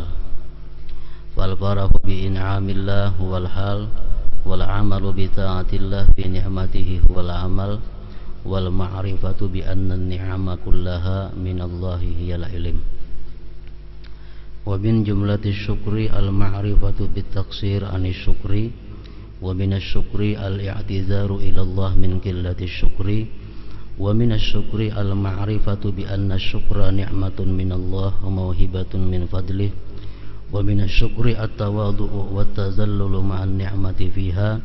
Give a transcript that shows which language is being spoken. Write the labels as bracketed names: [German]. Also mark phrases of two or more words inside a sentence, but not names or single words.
[Arabic] والفرح بإنعام الله والحال والعمل بطاعة الله بنعمته والعمل والمعرفة بأن النعم كلها من الله هي العلم. ومن جملة الشكر المعرفة بالتقصير عن الشكر ومن الشكر الاعتذار إلى الله من قلة الشكر ومن الشكر المعرفة بأن الشكر نعمة من الله وموهبة من فضله ومن الشكر التواضع والتذلل مع النعمة فيها